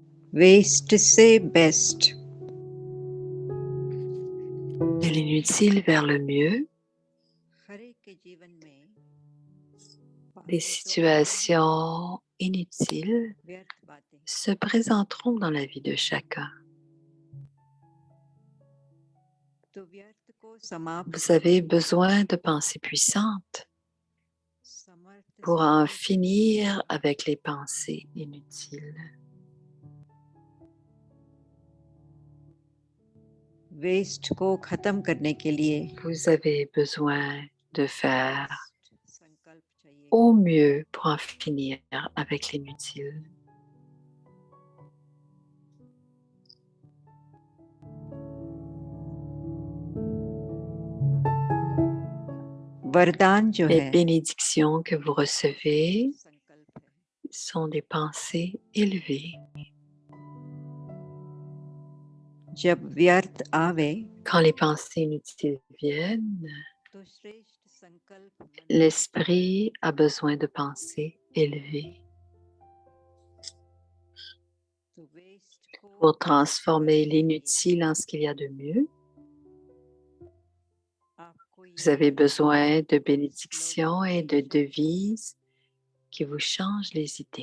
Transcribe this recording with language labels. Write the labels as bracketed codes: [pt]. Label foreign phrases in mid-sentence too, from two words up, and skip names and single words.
[hi] वेस्ट से बेस्ट, [fr] De l'inutile vers le mieux, [hi] हर एक के जीवन में [fr] des situations inutiles [hi] व्यर्थ बातें [fr] se présenteront dans la vie de chacun. [hi] तो व्यर्थ को समाप्त [fr] Vous avez besoin de pensées puissantes [hi] समर्थ [fr] pour en finir avec les pensées inutiles. [hi] वेस्ट को खत्म करने के लिए [fr] Vous avez besoin de faire [hi] संकल्प चाहिए [fr] au mieux pour en finir avec l'inutile. [hi] वरदान जो [fr] Les [hi] है [fr] bénédictions que vous recevez [hi] संकल्प है [fr] sont des pensées élevées. [hi] जब व्यर्थ आवे [fr] Quand les pensées inutiles viennent, [hi] तो श्रेष्ठ संकल्प मन [fr] l'esprit a besoin de pensées élevées [hi] तो वेस्ट को [fr] pour transformer l'inutile en ce qu'il y a de mieux. [hi] आपको [fr] Vous avez besoin de bénédictions et de devises qui vous changent les idées.